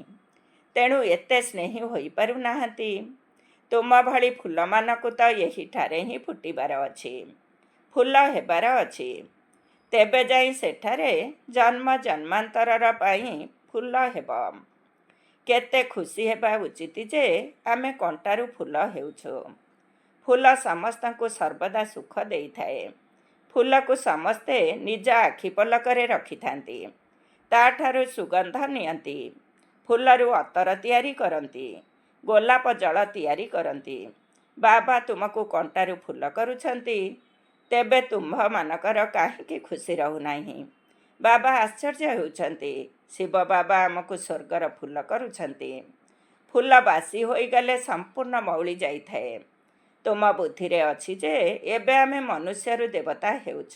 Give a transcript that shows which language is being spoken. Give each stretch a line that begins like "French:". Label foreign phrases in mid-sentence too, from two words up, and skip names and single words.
Odia: ତେଣୁ ଏତେ ସ୍ନେହୀ ହୋଇ ପାରୁ ନାହାନ୍ତି। ତୁମ ଭଲି ଫୁଲ ମାନଙ୍କୁ ତ ଏହି ଠାରେ ହିଁ ଫୁଟିବାର ଅଛି, ଫୁଲ ହେବାର ଅଛି। ତେବେ ଯାଇ ସେଠାରେ ଜନ୍ମ ଜନ୍ମାନ୍ତରର ପାଇଁ ଫୁଲ ହେବ। କେତେ ଖୁସି ହେବା ଉଚିତ ଯେ ଆମେ କଣ୍ଟାରୁ ଫୁଲ ହେଉଛୁ। ଫୁଲ ସମସ୍ତଙ୍କୁ ସର୍ବଦା ସୁଖ ଦେଇଥାଏ। ଫୁଲ କୁ ସମସ୍ତେ ନିଜ ଆଖି ପଲକରେ ରଖିଥାନ୍ତି। ତାଠାରୁ ସୁଗନ୍ଧ ନିଅନ୍ତି। ଫୁଲରୁ ଅତର ତିଆରି କରନ୍ତି। ଗୋଲାପ ଜଳ ତିଆରି କରନ୍ତି। ବାବା ତୁମକୁ କଣ୍ଟାରୁ ଫୁଲ କରୁଛନ୍ତି, ତେବେ ତୁମ୍ଭମାନଙ୍କର କାହିଁକି ଖୁସି ରହୁନାହିଁ? ବାବା ଆଶ୍ଚର୍ଯ୍ୟ ହେଉଛନ୍ତି। ଶିବ ବାବା ଆମକୁ ସ୍ୱର୍ଗର ଫୁଲ କରୁଛନ୍ତି। ଫୁଲ ବାସି ହୋଇଗଲେ ସମ୍ପୂର୍ଣ୍ଣ ମଉଳି ଯାଇଥାଏ। ତୁମ ବୁଦ୍ଧିରେ ଅଛି ଯେ ଏବେ ଆମେ ମନୁଷ୍ୟରୁ ଦେବତା ହେଉଛୁ।